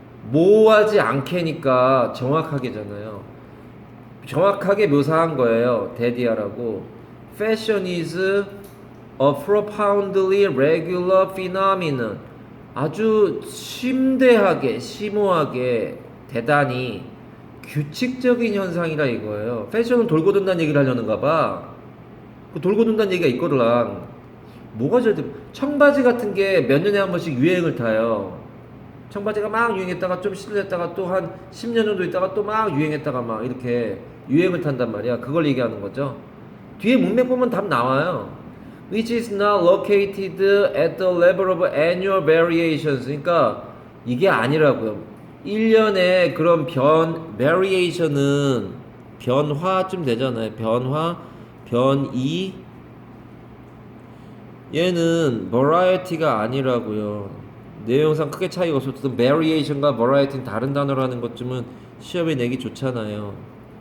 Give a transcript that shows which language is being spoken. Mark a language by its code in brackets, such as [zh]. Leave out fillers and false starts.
[ko] 모호하지 않게니까 정확하게잖아요. 정확하게 묘사한 거예요. 데디아라고. [en] Fashion is a profoundly regular phenomenon. [ko] 아주 심대하게, 심오하게, 대단히 규칙적인 현상이라 이거예요. 패션은 돌고 돈다는 얘기를 하려는가 봐. 그 돌고 돈다는 얘기가 있거든. 뭐가 제일 청바지 같은 게 몇 년에 한 번씩 유행을 타요. 청바지가 막 유행했다가 좀 실렸다가 또 한 10년 정도 있다가 또 막 유행했다가 막 이렇게 유행을 탄단 말이야. 그걸 얘기하는 거죠. 뒤에 문맥 보면 답 나와요. [en] Which is not located at the level of annual variations. [ko] 그러니까 이게 아니라고요. 1년에 그런 variation은 변화쯤 되잖아요. 변이 얘는 variety가 아니라고요. 내용상 크게 차이가 없어도 variation과 variety는 다른 단어라는 것쯤은 시험에 내기 좋잖아요.